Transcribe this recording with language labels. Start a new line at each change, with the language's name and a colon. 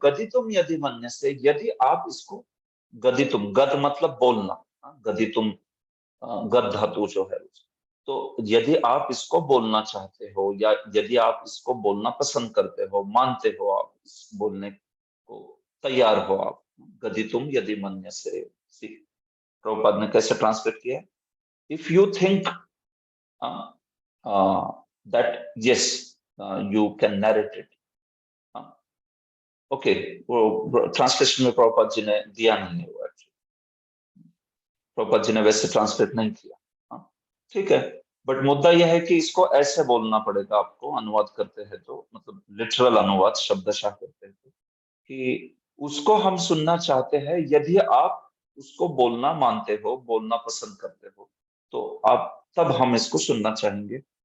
Sanskrit: गदितुम यदि मन्य से,
Hindi: यदि आप इसको, गदितुम, गद मतलब बोलना, गदितुम गद धातु जो है, तो यदि आप इसको बोलना चाहते हो, या यदि आप इसको बोलना पसंद करते हो, मानते हो, आप इस बोलने को तैयार हो, आप
Sanskrit: गदितुम यदि मन्य से।
Hindi: प्रभुपाद ने कैसे ट्रांसलेट किया?
English: If you think that yes, you can narrate it.
Hindi: Okay, वो ट्रांसलेशन में प्रभुपाद जी ने दिया नहीं है, वो एक्चुअली प्रभुपाद जी ने वैसे ट्रांसलेट नहीं किया। हाँ, ठीक है, बट मुद्दा यह है कि इसको ऐसे बोलना पड़ेगा आपको, अनुवाद करते हैं तो, मतलब लिटरल अनुवाद शब्दशः करते हैं तो, कि उसको हम सुनना चाहते हैं, यदि आप उसको बोलना मानते हो, बोलना पसंद करते हो, तो आप, तब हम इसको सुनना चाहेंगे।